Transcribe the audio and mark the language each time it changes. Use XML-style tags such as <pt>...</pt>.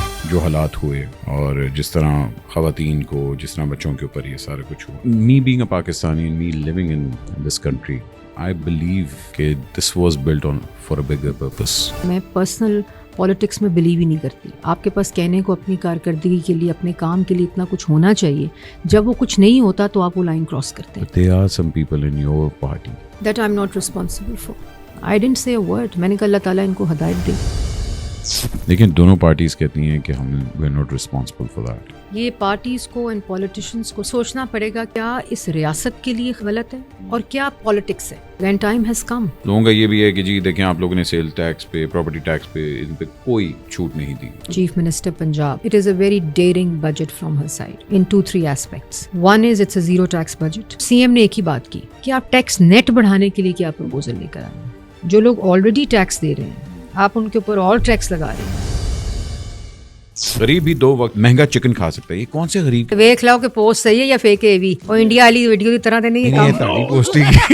<ur>جو حالات ہوئے اور جس طرح خواتین کو، جس طرح بچوں کے اوپر یہ سارا کچھ ہوا.</ur> <en>me being a Pakistani and me living in this country, I believe</en> <ur>کہ</ur> <en>this was built on for a bigger purpose.</en> <ur>میں پرسنل پالیٹکس میں بلیو ہی نہیں کرتی. آپ کے پاس کہنے کو اپنی کارکردگی کے لیے، اپنے کام کے لیے اتنا کچھ ہونا چاہیے. جب وہ کچھ نہیں ہوتا تو آپ وہ لائن کراس کرتے ہیں.</ur> <en>But there are some people in your party That I'm not responsible for. I didn't say a word.</en> <ur>میں نے کہا اللہ تعالیٰ ان کو ہدایت دے. لیکن دونوں پارٹیز کہتی ہیں کہ ہم</ur> <en>We are not responsible for that.</en> <ur>یہ پارٹیز کو اینڈ پولیٹیشنس کو سوچنا پڑے گا کیا اس ریاست کے لیے غلط ہے اور کیا پالیٹکس ہے.</ur> <en>When time has come.</en> <ur>لوگوں کا یہ بھی ہے کہ جی دیکھیں آپ لوگوں نے سیل ٹیکس پہ، پراپرٹی ٹیکس پہ، ان پہ کوئی چھوٹ نہیں دی.</ur> <en>Chief Minister Punjab, it is a very daring budget from her side in 2-3 aspects. One is it's a zero tax budget.</en> <ur>CM نے ایک ہی بات کی کہ آپ ٹیکس نیٹ بڑھانے کے لیے کیا پروپوزل لے کر آئے. جو لوگ آلریڈی ٹیکس دے رہے ہیں آپ ان کے اوپر اور ٹیکس لگا رہے ہیں. غریب بھی 2 وقت مہنگا چکن کھا سکتا ہے. یہ کون سے غریب؟ دیکھ لاؤ کہ پوسٹ صحیح ہے یا فیک ہے. بھی اور انڈیا والی ویڈیو کی طرح تو نہیں ہے.</ur>